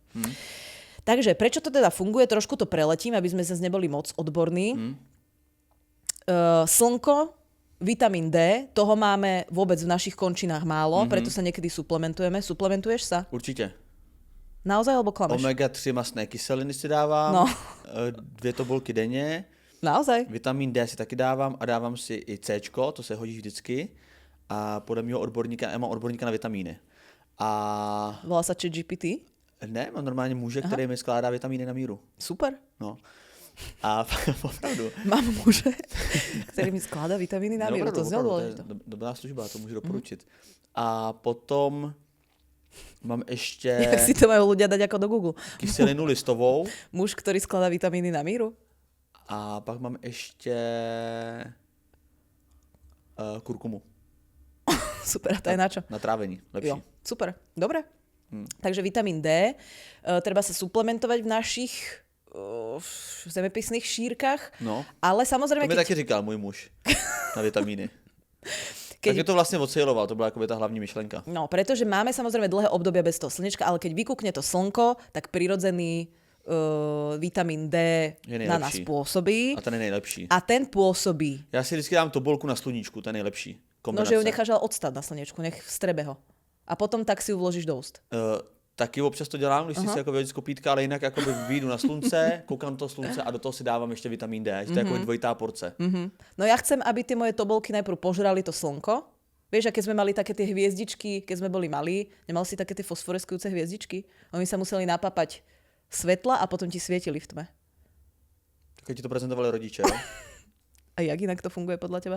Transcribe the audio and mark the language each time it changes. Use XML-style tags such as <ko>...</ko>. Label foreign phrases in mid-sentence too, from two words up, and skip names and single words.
<sk>Takže prečo to teda funguje? Trošku to preletím, aby sme zase neboli moc odborní. Slnko, vitamín D, toho máme vôbec v našich končinách málo, preto sa niekedy suplementujeme. Suplementuješ sa?</sk> <cs>Určitě.</cs> <sk>Naozaj, alebo klameš?</sk> <cs>Omega-3 mastné kyseliny si dávám,</cs> <sk>No.</sk> <cs>2 tabulky denně,</cs> <sk>Naozaj?</sk> <cs>vitamin D si taky dávám a dávám si i C, to se hodí vždycky. A podle mého odborníka, já mám odborníka na vitamíny. A</cs> <sk>Volá sa ChatGPT?</sk> <cs>ne, mám normálně muže, který mi skládá vitamíny na míru.</cs> <sk>Super.</sk> <cs>No. A opravdu.</cs> <sk>Mám muže, ktorý mi skladá vitamíny na míru. To znelo</sk> <cs>to je</cs> <sk>dôležité.</sk> <cs>dobrá služba, to můžu doporučit. A potom mám ještě</cs> <sk>Jak si to majú ľudia dať ako do Google.</sk> <cs>kyselinu listovou</cs> <sk>Muž, ktorý skladá vitamíny na míru?</sk> <cs>a pak mám ještě kurkumu</cs> <sk>Super, a to je na čo?</sk> <cs>na trávení, lepší.</cs> <sk>Jo, super, dobre. Takže vitamín D, treba sa suplementovať v našich zemepisných šírkach, No,</sk> <cs>ale to</cs> <sk>samozrejme,</sk> <cs>mi taky říkal můj muž na vitamíny.</cs> <sk>Keď-</sk> <cs>Tak je to vlastně odsejloval, to byla jakoby ta hlavní myšlenka.</cs> <sk>No, pretože máme samozrejme dlhé obdobia bez toho slnečka, ale keď vykúkne to slnko, tak prirodzený vitamín D je na nás pôsobí.</sk> <cs>A ten je nejlepší.</cs> <sk>A ten pôsobí.</sk> <cs>Já si vždycky dám tobolku na sluníčku, ten je nejlepší.</cs> <sk>No, že ju necháš odstať na slnečku, nech strebe ho. A potom tak si ju vložíš do úst.</sk> <cs>Taky občas to dělám, když si jako vyhodit z kopítka, ale jinak jakoby vyjdu na slunce, koukám na to slunce a do toho si dávám ještě vitamin D, že to je jako dvojitá porce.</cs> <sk>No ja chcem, aby tie moje tobolky najprv požrali to slnko. Vieš, a keď sme mali také tie hviezdičky, keď sme boli malí, nemal si také tie fosforeskujúce hviezdičky? Oni sa museli napapať svetla a potom ti svietili v tme.</sk> <cs>Tak ti to prezentovali rodiče, jo?</cs> <sk>A jak inak to funguje podľa teba?</sk>